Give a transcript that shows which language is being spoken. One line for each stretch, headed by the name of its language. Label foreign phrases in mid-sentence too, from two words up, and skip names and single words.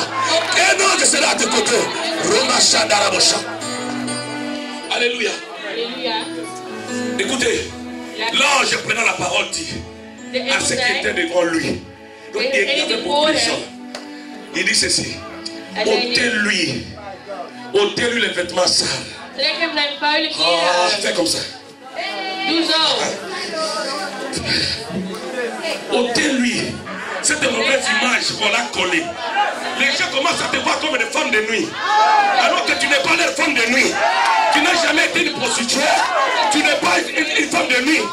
French: Un ange sera à tes côtés. Roma Shandarabosha. Alléluia.
Dutch: Halleluja.
French: Écoutez, l'ange prenant la parole dit
Dutch: De
French: à
Dutch: engel
French: ceux qui
Dutch: zei,
French: étaient devant lui. Donc il y avait beaucoup de gens. Il dit ceci.
Dutch: Hij zei dit.
French: Ôtez-lui les vêtements sales.
Dutch: Trek hem zijn vuile kleren
French: Ah,
Dutch: uit.
French: fais comme ça.
Dutch: Doe zo.
French: Ôtez-lui cette mauvaise image qu'on a collée. Les gens commencent à te voir comme des femmes de nuit. Alors que tu n'es pas leur femme de nuit. Tu n'as jamais été une prostituée. Tu n'es pas une femme de nuit.